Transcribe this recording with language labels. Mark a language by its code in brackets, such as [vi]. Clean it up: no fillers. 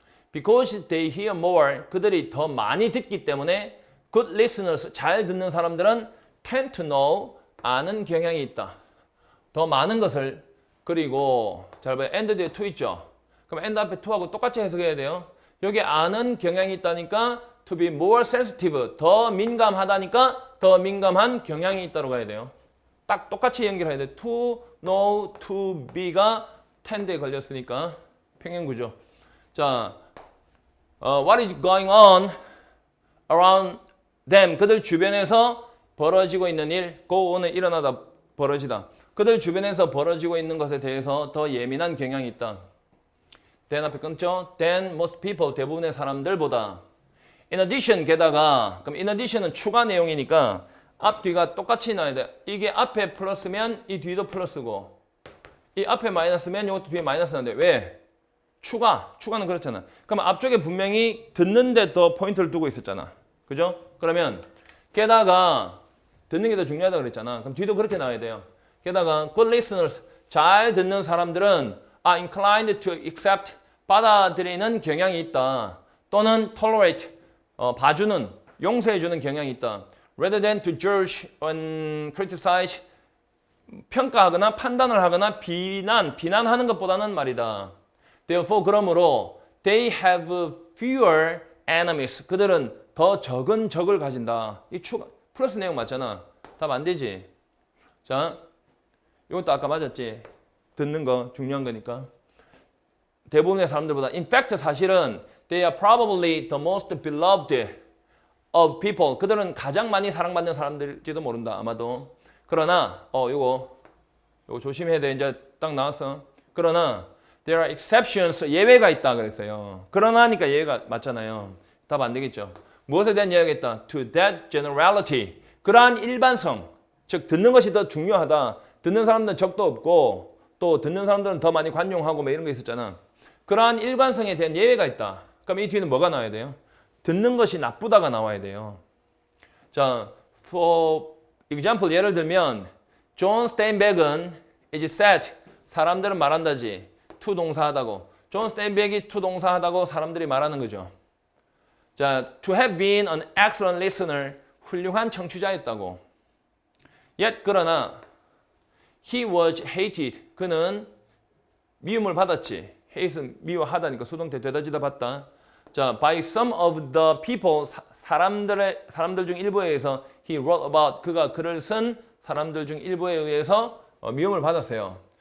[en] Because they hear more [ko] 그들이 더 많이 듣기 때문에 [en] good listeners [ko] 잘 듣는 사람들은 [en] tend to know [ko] 아는 경향이 있다. 더 많은 것을 그리고 잘 봐요. and 뒤에 to 있죠. 그럼 and 앞에 to하고 똑같이 해석해야 돼요. 여기 아는 경향이 있다니까 [en] to be more sensitive [ko] 더 민감하다니까 더 민감한 경향이 있다고 가야 돼요. 딱 똑같이 연결해야 돼. to know, to be가 tend에 걸렸으니까 평행구조. [en] 자, what is going on around them? [ko] 그들 주변에서 벌어지고 있는 일, go on은 일어나다 벌어지다. 그들 주변에서 벌어지고 있는 것에 대해서 더 예민한 경향이 있다. then 앞에 끊죠. [en] then most people [ko] 대부분의 사람들보다. in addition 게다가 그럼 in addition은 추가 내용이니까 앞 뒤가 똑같이 나와야 돼. 이게 앞에 플러스면 이 뒤도 플러스고 이 앞에 마이너스면 이것도 뒤에 마이너스 나는데 왜? 추가는 그렇잖아. 그럼 앞쪽에 분명히 듣는데 더 포인트를 두고 있었잖아. 그죠? 그러면 게다가 듣는 게 더 중요하다고 그랬잖아. 그럼 뒤도 그렇게 나와야 돼요. 게다가 [en] good listeners [ko] 잘 듣는 사람들은 [en] are inclined to accept [ko] 받아들이는 경향이 있다. 또는 tolerate 봐주는 용서해주는 경향이 있다. [en] rather than to judge and criticize [ko] 평가하거나 판단을 하거나 비난하는 것보다는 말이다. Therefore 그러므로 [en] they have fewer enemies [ko] 그들은 더 적은 적을 가진다. 이 추가 플러스 내용 맞잖아. 답 안 되지. 자, 이것도 아까 맞았지. 듣는 거 중요한 거니까. 대부분의 사람들보다 [en] in fact [ko] 사실은 [en] they are probably the most beloved of people. [ko] 그들은 가장 많이 사랑받는 사람들일지도 모른다. 아마도. 그러나 요거 조심해야 돼. 이제 딱 나왔어. 그러나 [en] there are exceptions. [ko] 예외가 있다 그랬어요. 그러나니까 예외가 맞잖아요. 답 안 되겠죠. 무엇에 대한 예외가 있다? [en] To that generality. [ko] 그러한 일반성. 즉 듣는 것이 더 중요하다. 듣는 사람들은 적도 없고 또 듣는 사람들은 더 많이 관용하고 뭐 이런 거 있었잖아. 그러한 일관성에 대한 예외가 있다. 그럼 이 뒤에는 뭐가 나와야 돼요? 듣는 것이 나쁘다가 나와야 돼요. 자, [en] for example [ko] 예를 들면 John Steinbeck은 [en] is said [ko] 사람들은 말한다지 to 동사하다고. John Steinbeck이 to 동사하다고 사람들이 말하는 거죠. [en] 자, to have been an excellent listener [ko] 훌륭한 청취자였다고. Yet 그러나 [en] he was hated [ko] 그는 미움을 받았지. hate는 미워하다니까 수동태 되다지다 봤다. 자, [en] by some of the people [ko] 사람들 중 일부에 의해서 [en] he wrote about [ko] 그가 글을 쓴 사람들 중 일부에 의해서 미움을 받았어요.